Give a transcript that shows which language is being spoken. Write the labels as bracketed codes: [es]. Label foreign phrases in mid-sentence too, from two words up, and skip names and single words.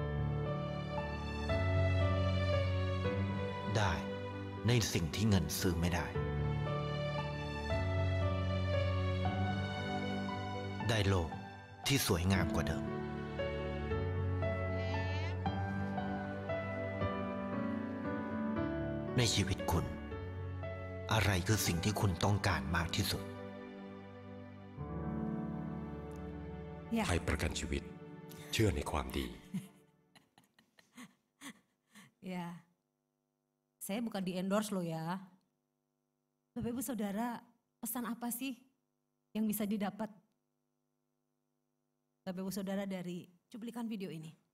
[th] ได้ในสิ่งที่เงินซื้อไม่ได้ได้โลกที่สวยงามกว่าเดิมในชีวิตคุณอะไรคือสิ่งที่คุณต้องการมากที่สุด [id] Ya. [th] ไทยประกันชีวิต เชื่อในความดี [id] Ya, saya bukan di endorse loh ya. Bapak Ibu Saudara, pesan apa sih yang bisa didapat Bapak Ibu Saudara dari cuplikan video ini?